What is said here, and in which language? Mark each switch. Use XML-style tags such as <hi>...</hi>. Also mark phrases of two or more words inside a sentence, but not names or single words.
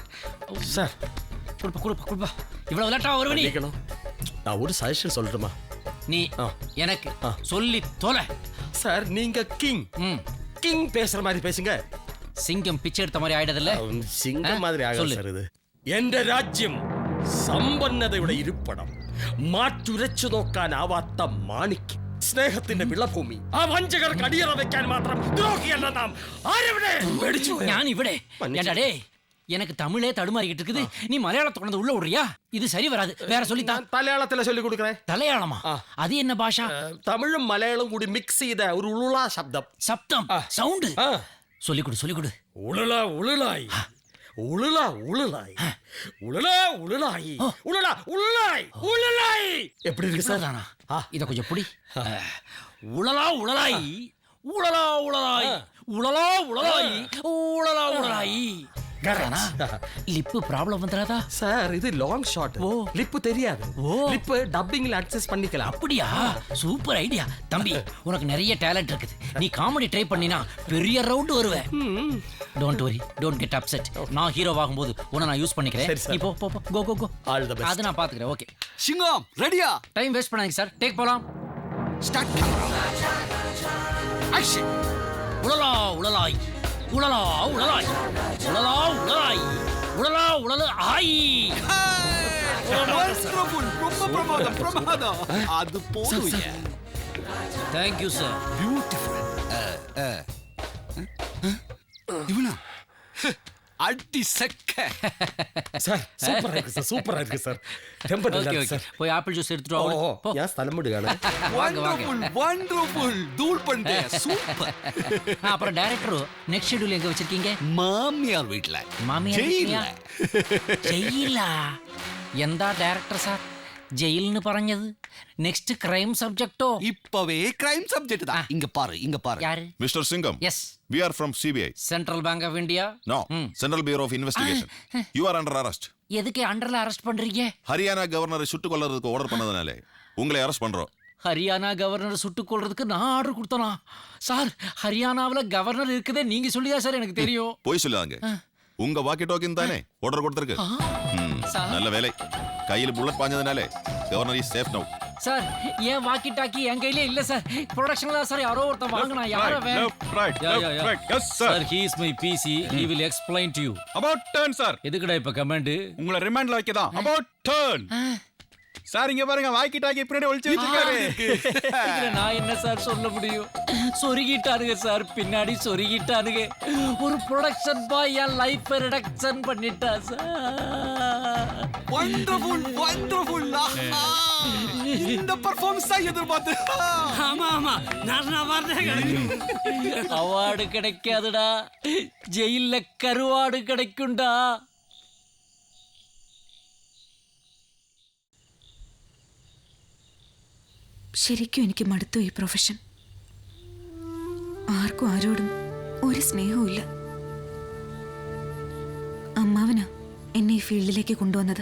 <ta>சார், கொடுப்பா. இவ்வளவு லேட்டா வருவ நீ? நான் ஒரு சஜஷன் சொல்லட்டுமா? நீ எனக்கு சொல்லி தொலை. சார், நீங்க கிங் பேசுற மாதிரி பேசுங்க. சிங்கம் பிச்சை எடுத்த மாதிரி ஆயிடுதுல்ல? சிங்கம் மாதிரி ஆகல சார்.</ta> <ml>ഇത് എന്റെ രാജ്യം സമ്പന്നതയുടെ ഇരിപ്പിടം, മാറ്റുരച്ചു നോക്കാനാവാത്ത മാണിക്യം, സ്നേഹത്തിന്റെ വിളഭൂമി. ആ വഞ്ചകർക്ക് അടിയറ വെക്കാൻ മാത്രം ദ്രോഹിയല്ല നാം. ആരെവിടെ? ഞാൻ ഇവിടെ.</ml> <ta>ஏண்டா எனக்கு தமிழே தடுமாறிக்கிட்டு இருக்குது, நீ மலையாளத்தை கொண்டு உள்ள விடுறியா? இது சரி வராது, வேற சொல்லித்தான். മലയാളത്തിലെ சொல்லி கொடுக்கிறேன். தலையாளமா? அது என்ன பாஷா?</ta> <ml>തമിഴും മലയാളവും കൂടി മിക്സ് ചെയ്ത ഒരു ഉളുള ശബ്ദം.</ml> <ta>சவுண்ட் சொல்லி கொடு. உளுலா உளுலாய், உளுலா உளுலாய், உளுலா உளுலாய், உளுலா உளுலாய், உளுலாய். எப்படி இருக்கு சார்? இத கொஞ்சம் புடி. உளலா உளலாய், உளலா உளலாய், உளலா உளலாய், உளலா உளலாய். லிப்பு ப்ராப்ளம் வந்துடாதா சார் இது</ta> <en>long shot.</en> <ta>ஓ லிப்பு தெரியாது. ஓ லிப்பு டப்பிங்ல அட்ஜஸ்ட் பண்ணிக்கலாம். அப்படியா?</ta> <en>super idea</en> <ta>தம்பி. உனக்கு நிறைய டேலண்ட் இருக்குது. நீ</ta> <en>comedy try</en> <ta>பண்ணினா பெரிய ரவுண்ட் வருவே.</ta> <en>Don't worry, don't get upset.</en> <ta>நான் ஹீரோ ஆகும்போது உன்னை நான் யூஸ் பண்ணிக்கிறேன். நீ போ போ கோ கோ கோ.</ta> <en>All the best.</en> <ta>அது நான் பாத்துக்கிறேன். ஓகே சிங்கம் ரெடியா?</ta> <en>time waste</en> <ta>பண்ணாதீங்க சார். டேக் போலாம்.</ta> <en>Start camera action. உலலா உலலாய் உலலா உலலாய் உலலா உலலாய் உலலா உலல ஆய்.</en> <ta>ரொம்ப பிரமாதம். அது போதும்.</ta> <en>Thank you sir.</en> <ta>பியூட்டிஃபுல். இவனா அடி சக்க. சார் சூப்பரா இருக்கு சார். சூப்பரா இருக்கு சார். டெம்பர் ஓகே சார். போய் ஆப்பிள் ஜூஸ் எடுத்துட்டு வா.</ta> <ml>ஓ யா സ്ഥലം വിടുകയാണ്.</ml> <ta>வண்டர்ஃபுல் தூள் பண்ணே. சூப்பர். அப்புறம்</ta> <en>director next schedule</en> <ta>எங்க வச்சிருக்கீங்க? மாமியார் வீட்ல. மாமியார் வீட்லயா?</ta> <ml>ജയിലാ? എന്താ ഡയറക്ടർ സാർ ജയിലിന് പറഞ്ഞത്?</ml> <en>next crime</en> <ml>സബ്ജക്റ്റോ?</ml> <ta>இப்பவே</ta> <en>crime subject</en> <ta>தான். இங்க பாரு. யாரு?</ta> <en>Mr. Singham. Yes. We are from CBI. Central Bank of India? No. Central Bureau of Investigation. You are under arrest.</en> <ta>எதுக்கு அண்டர்ல அரெஸ்ட் பண்றீங்க? ஹரியானா கவர்னரை சுட்டுக் கொல்றதுக்கு ஆர்டர் பண்ணதுனாலே உங்களை அரெஸ்ட் பண்றோம். ஹரியானா கவர்னர் சுட்டுக் கொள்றதுக்கு நான் ஆர்டர் கொடுத்தனா? சார் ஹரியானாவுல கவர்னர் இருக்குதே நீங்க சொல்லியா சார் எனக்கு தெரியும். போய் சொல்லாங்க. உங்க</ta> <en>walkie talkie</en> <ta>தானே ஆர்டர் கொடுத்திருக்கு. நல்ல வேலை. கையில் புல்லட் பாஞ்சதுனாலே</ta> <en>governor is safe now.</en> <ta>சார் ஏன்</ta> <en>walkie talkie</en> <ta>என் கையிலே இல்ல சார். ப்ரொடக்ஷன்ல சார் யாரோ ஒருத்தன் வாங்குனா. யாரோ</ta> <en>right. Yes sir. Sir, he is my PC. He will explain to you. About turn sir.</en> <ta>எதுக்குடா இப்ப கமெண்ட்? உங்களை ரிமாண்ட்ல வைக்கதான்.</ta> <en>About turn.</en> <ta>சார் இங்க பாருங்க</ta> <en>walkie talkie</en> <ta>பின்னாடி ஒளிச்சு வச்சிருக்காரு. இதுல நான் என்ன சார் சொல்ல முடியும்? சொருகிட்டானுங்க சார். பின்னாடி சொருகிட்டானுங்க. ஒரு</ta> <en>production boy</en> <ta>என்</ta> <en>life reduction</en> <ta>பண்ணிட்டா சார். வண்டர்ஃபுல். இந்த பெர்ஃபார்மன்ஸ் தான் எதிர்பார்த்து. ஆமா நான் வரேன். அவார்டு கிடைக்காதுடா. ஜெயில்ல கருவாடு கிடைக்கும்டா.</ta> <ml>ശരിക്കും എനിക്ക് മടുത്തു ഈ പ്രൊഫഷൻ. ആർക്കും ആരോടും ഒരു സ്നേഹവും ഇല്ല. അമ്മാവനാ എന്നെ ഈ ഫീൽഡിലേക്ക് കൊണ്ടുവന്നത്.</ml>